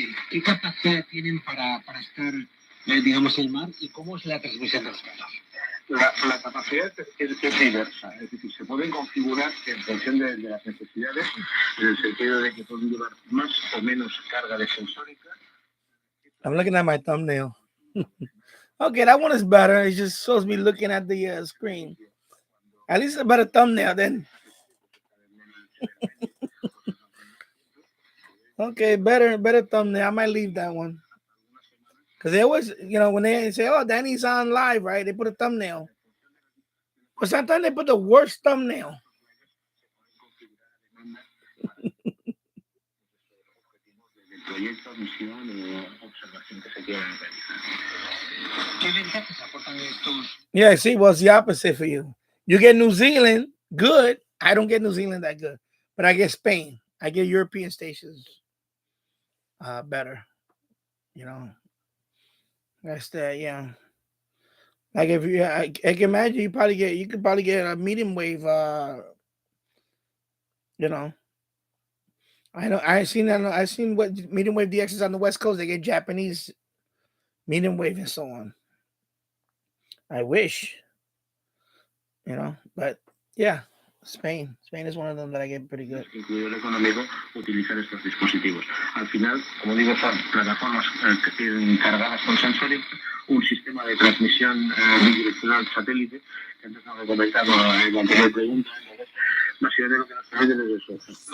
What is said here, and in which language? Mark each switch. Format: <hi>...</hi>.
<es>¿Qué capacidad tienen para estar, digamos, en el mar y cómo es la transmisión de los datos? La capacidad es diversa, es decir, se pueden configurar en función de las necesidades, en el sentido de que pueden llevar más o menos carga de sensórica.</es> <en>I'm looking at my thumbnail. Okay, that one is better. It just shows me looking at the screen. At least a better thumbnail then. Okay, better thumbnail. I might leave that one. Because they always, when they say, oh, Danny's on live, right? They put a thumbnail. But sometimes they put the worst thumbnail.</en> <es>proyecto, misión o observación que se quiera realizar. ¿Qué ventajas aportan estos?</es> <en>Yeah, see, well, it's the opposite for you. You get New Zealand good. I don't get New Zealand that good, but I get Spain. I get European stations better. You know, that's that. Yeah, like if you, I can imagine you could probably get a medium wave. You know, I know I've seen what medium wave DX is on the West Coast. They get Japanese medium wave and so on. I wish, you know, but yeah, Spain is one of them that I get pretty good.</en> <es>Incluido el económico, utilizar estos dispositivos. Al final, como digo, son plataformas cargadas con sensores, un sistema de transmisión bidireccional satélite, que antes no lo he comentado en la anterior pregunta. Básicamente lo que nos permite desde eso.</es>